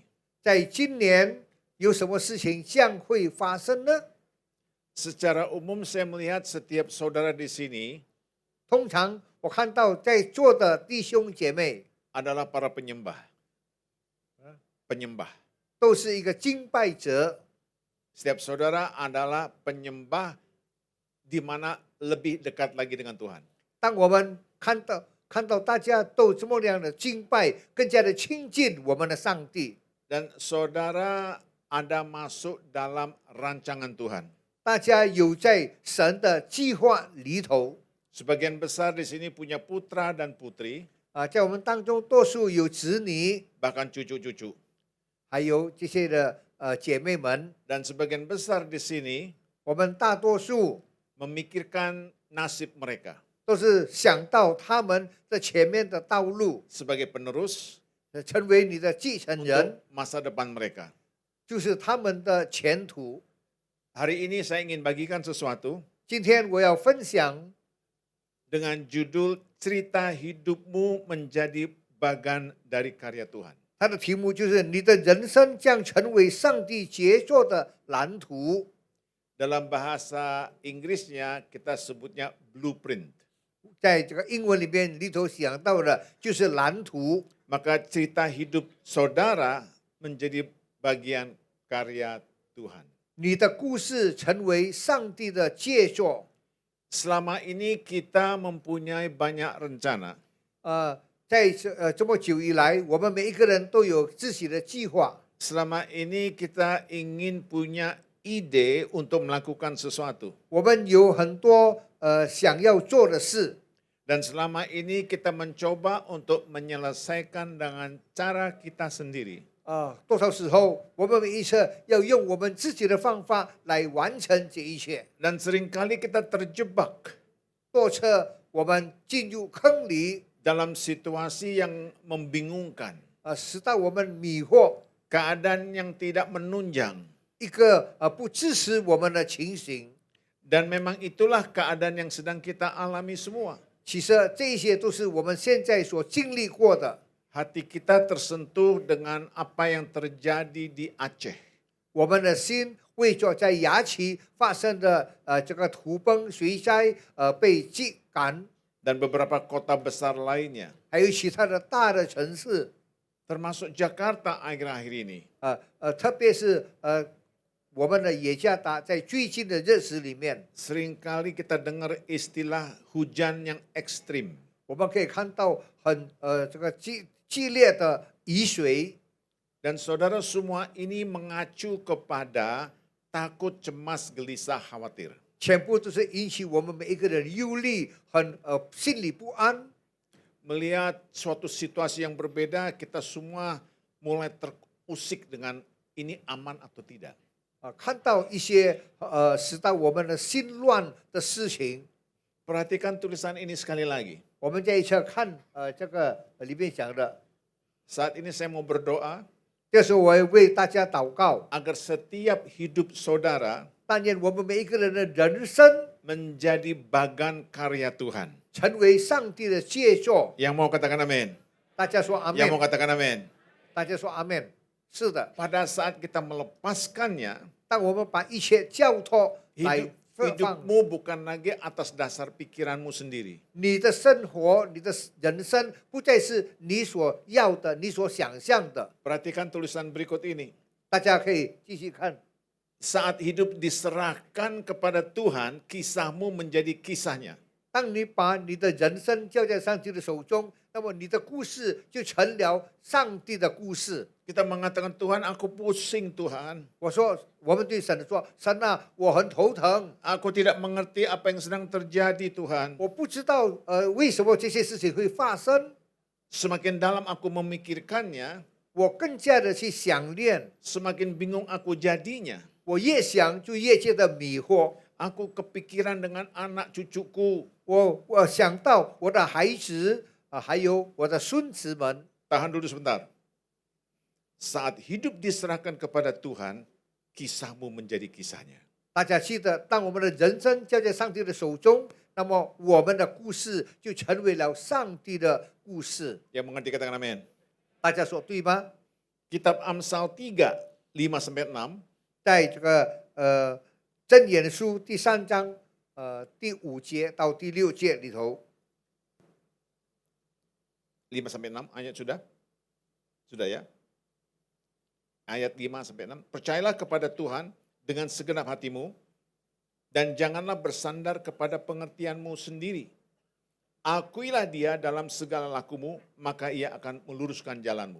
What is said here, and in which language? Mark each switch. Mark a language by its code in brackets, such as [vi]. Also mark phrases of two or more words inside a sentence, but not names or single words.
[zh] 在今年有什么事情将会发生呢？ [id] Secara umum saya melihat setiap saudara di sini [zh] 通常我看到在座的弟兄姐妹 [id] adalah para penyembah. Penyembah. [zh] 都是一个敬拜者， [id] Setiap saudara adalah penyembah di mana lebih dekat lagi dengan Tuhan. [zh] 当我们看到大家都这么样的敬拜，更加的亲近我们的上帝。 [id] Dan saudara ada masuk dalam rancangan Tuhan. [zh] 大家有在神的计划里头 [id] Sebagian besar di sini punya putra dan putri, [zh] 在我们当中多数有子女， [id] bahkan cucu-cucu. [zh] 还有这些的姐妹们， [id] Dan sebagian besar di sini [zh] 我们大多数 [id] memikirkan nasib mereka [zh] 都是想到他们的前面的道路， [id] sebagai penerus [zh] 成为你的继承人， [id] untuk masa depan mereka. [zh] 就是他们的前途。 [id] Hari ini saya ingin bagikan sesuatu [zh] 今天我要分享 [id] dengan judul cerita hidupmu menjadi bagian dari karya Tuhan. [zh] 它的题目就是你的人生将成为上帝杰作的蓝图。 [id] Dalam bahasa Inggrisnya kita sebutnya blueprint. [zh] 在这个英文里面里头想到的就是蓝图。 [id] Maka cerita hidup saudara menjadi bagian karya Tuhan. [zh] 你的故事成为上帝的杰作。 [id] Selama ini kita mempunyai banyak rencana. [zh] 在这么久以来，我们每一个人都有自己的计划。 [id] Selama ini kita ingin punya ide untuk melakukan sesuatu. [zh] 我们有很多想要做的事。 [id] Dan selama ini kita mencoba untuk menyelesaikan dengan cara kita sendiri. [zh] 多少时候我们每一次要用我们自己的方法来完成这一切。 [id] Dan seringkali kita terjebak [zh] 多次我们进入坑里， [id] dalam situasi yang membingungkan. [zh] 使到我们迷惑， [id] Keadaan yang tidak menunjang. [zh] 一个不支持我们的情形。 [id] Dan memang itulah keadaan yang sedang kita alami semua. [zh] 其实这些都是我们现在所经历过的。 [id] Hati kita tersentuh dengan apa yang terjadi di Aceh. [zh] 我们的心为着在牙期发生的这个土崩水灾被击赶， [id] Dan beberapa kota besar lainnya. [zh] 还有其他的大的城市， [id] Termasuk Jakarta akhir-akhir ini. [zh] 特别是我们的雅加达在最近的日子里面， [id] Seringkali kita dengar istilah hujan yang ekstrim. [zh] 我们可以看到很这个激烈的雨水。 [id] Dan saudara semua ini mengacu kepada takut, cemas, gelisah, khawatir. [zh] 全部都是引起我们每一个人忧虑，心里不安。 [id] Melihat suatu situasi yang berbeda, kita semua mulai terusik dengan ini aman atau tidak. [zh] 看到一些使到我们的心乱的事情， [id] Perhatikan tulisan ini sekali lagi. [zh] 我们再一次看这个里面讲的。 [id] Saat ini saya mau berdoa [zh] 这时候我要为大家祷告， [id] agar setiap hidup saudara [zh] 但愿我们每一个人的人生 [id] menjadi bagan karya Tuhan. [zh] 成为上帝的杰作。 [id] Yang mau katakan amin? [zh] 大家说阿 [id] Yang mau [zh] 门， [id] katakan amin? [zh] 大家说阿门。是的， [id] Pada saat kita melepaskannya, [zh] 当我们把一切交托来放， [id] hidupmu bukan lagi atas dasar pikiranmu sendiri. [zh] 你的生活、你的人生不再是你所要的、你所想象的。 [id] Perhatikan tulisan berikut ini. [zh] 大家可以继续看。 [id] Saat hidup diserahkan kepada Tuhan, kisahmu menjadi kisahnya. [zh] 当你把你的人生交在上帝的手中，那么你的故事就成了上帝的故事。 [id] Kita mengatakan, Tuhan aku pusing Tuhan. [zh] 我说，我们对神说：“神啊，我很头疼， [id] Aku tidak mengerti apa yang sedang terjadi Tuhan. [zh] 我不知道为什么这些事情会发生。 [id] Semakin dalam aku memikirkannya, [zh] 我更加的去想念， [id] semakin bingung aku jadinya. [zh] 我越想就越觉得迷惑。 [id] Aku kepikiran dengan anak cucuku. [zh] 我想到我的孩子还有我的孙子们。 [id] Tahan dulu sebentar. Saat hidup diserahkan kepada Tuhan, kisahmu menjadi kisahnya. [zh] 大家记得，当我们的人生交在上帝的手中，那么我们的故事就成为了上帝的故事。 [id] Yang mengerti katakan amin. [zh] 大家说对吗？ [id] Kitab Amsal 3, 5-6. [zh] 在这个箴言书第3章第5节到第6节里头， [id] 5-6 ayat sudah? Sudah ya? Ayat 5-6. Percayalah kepada Tuhan dengan segenap hatimu dan janganlah bersandar kepada pengertianmu sendiri. Akuilah dia dalam segala lakumu, maka ia akan meluruskan jalanmu.